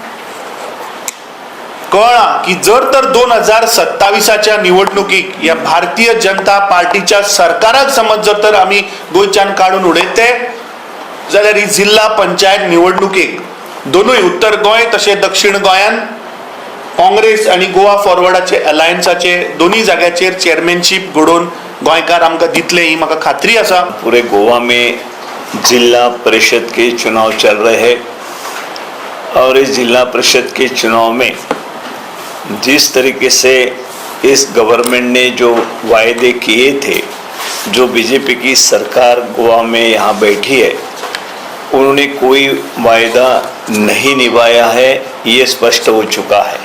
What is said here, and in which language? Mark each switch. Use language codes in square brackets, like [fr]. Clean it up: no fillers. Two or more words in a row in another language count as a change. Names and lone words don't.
[kok] कळ्ळा की जर तर 2027च्या निवडणुकीक या भारतीय जनता पार्टीच्या सरकाराक समज जर तर आमी गोंयच्यान काडून उडयते जाल्यार ही जिल्हा पंचायत निवडणुकीक दोनूय उत्तर गोंय तशें दक्षिण गोंयान काँग्रेस आणि गोवा फॉरवर्डाचे अलायन्साचे दोन्ही जाग्याचेर चेअरमॅनशीप घडोवन गोंयकार आमकां दितले ही म्हाका खात्री आसा। [hi] पूरे गोवा में जिला परिषद के चुनाव चल रहे हैं और इस जिला परिषद के चुनाव में जिस तरीके से इस गवर्नमेंट ने जो वायदे किए थे, जो बीजेपी की सरकार गोवा में यहाँ बैठी है, उन्होंने कोई वायदा नहीं निभाया है, ये स्पष्ट हो चुका है।